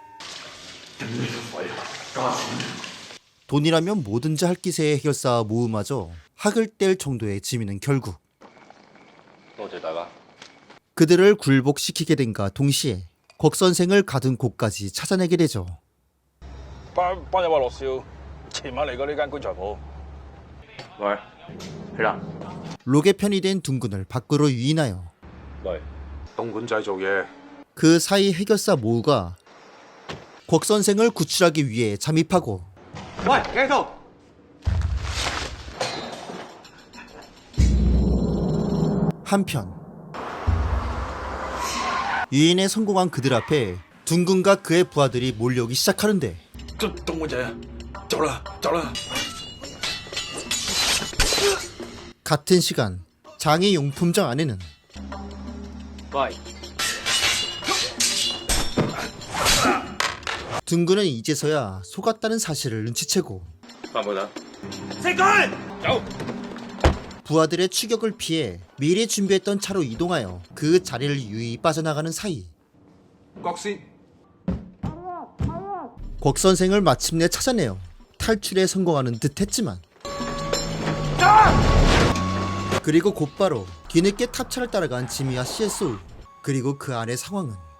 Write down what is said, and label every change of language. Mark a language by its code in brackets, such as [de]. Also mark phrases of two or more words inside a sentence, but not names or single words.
[ko] 돈이라면 뭐든지 할 기세의 해결사 모음마저 학을 뗄 정도의 지민은 결국 [yue] 多謝大家。 [ko] 그들을 굴복시키게 된과 동시에 곽 선생을 가둔 곳까지 찾아내게 되죠. [yue] 班人話落少，前晚嚟過呢間棺材鋪。喂，去啦。 [ko] 록의 편이 된 둥근을 밖으로 유인하여 [yue] 喂，東莞仔做嘢。 [ko] 그 사이 해결사 모우가 곽 선생을 구출하기 위해 잠입하고 [yue] 喂，繼續。 [ko] 한편 유인에 성공한 그들 앞에 둥근과 그의 부하들이 몰려오기 시작하는데 [yue] 東莞仔，走啦，走啦。 [ko] 같은 시간 장의 용품장 안에는 [yue] 喂， [ko] 둥근은 이제서야 속았다는 사실을 눈치채고 [yue] 翻冇得。走! [ko] 부하들의 추격을 피해 미리 준비했던 차로 이동하여 그 자리를 유유히 빠져나가는 사이 [yue] 國師， [ko] 곽 선생을 마침내 찾아내어 탈출에 성공하는 듯 했지만 그리고 곧바로 뒤늦게 탑차를 따라간 지미와 CSO 그리고 그 안의 상황은